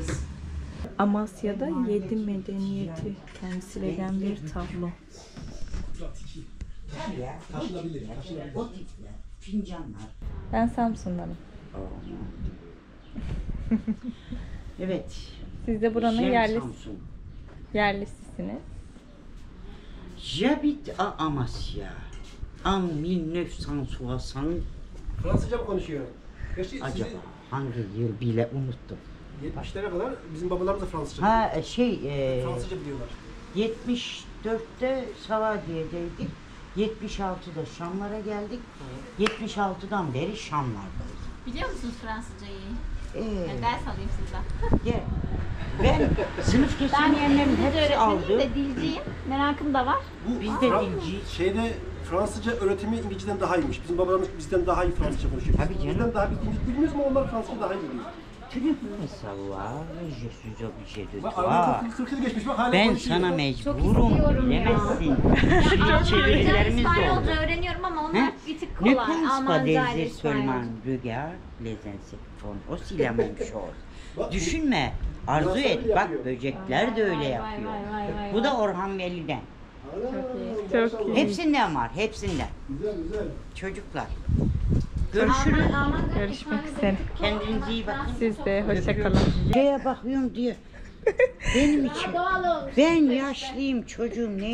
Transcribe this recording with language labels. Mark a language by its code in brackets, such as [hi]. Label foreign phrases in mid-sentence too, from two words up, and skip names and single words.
[tr] Amasya'da 7 medeniyeti temsil eden bir tablo. O tipler, fincanlar. Ben Samsun'danım. Evet. Siz de buranın [fr] J'aime Samsun. [tr] yerlisisiniz. [fr] J'habite à Amasya. En 1960. [tr] Fransızca mı konuşuyor? Gerçi sizi Acaba hangi yıl bile unuttum. 70'lere kadar bizim babalarımız da Fransızca Ha biliyor. Fransızca biliyorlar. 74'te Savadiye'deydik. 76'da Şamlara geldik. 76'dan beri Şamlardayız. Biliyor musunuz Fransızcayı? Ee, Ders alayım sizden. gel. Ben sınıf geçemeyenlerin hepsi aldı. de dilciyim. Merakım da var. Biz de dilciyiz. Şeyde Fransızca öğretimi İngilizceden daha iyiymiş. Bizim babalarımız bizden daha iyi Fransızca konuşuyor. Tabii canım. Bizden daha bilmiyoruz ama onlar Fransızca daha iyi biliyor. [fr] Tu ne peux savoir, je suis obligé de [tr] Bak [fr] toi. [tr] aradan 40 yıl geçmiş bak hala Ben konuşuyor. sana mecburum, bilemezsin. Şimdi çevirilerimiz de oldu. İspanyolca öğreniyorum ama onlar [fr] Hein? [tr] bir tık [fr] Ne [tr] kolay. [fr] pense pas [tr] Almanca [fr] des [tr] ile [fr] seulement [tr] İspanyolca. [fr] regarde les insectes font aussi la même chose. [tr] Düşünme, arzu et. Bak böcekler de öyle yapıyor. vay, Bu da Orhan Veli'den. Çok iyi. Hepsinden var, hepsinden. Güzel güzel. Çocuklar. Görüşürüz. Görüşmek üzere. Kendinize iyi bakın. Siz de hoşça kalın. Şeye bakıyorum diye. Benim için. Ben yaşlıyım çocuğum. Neyin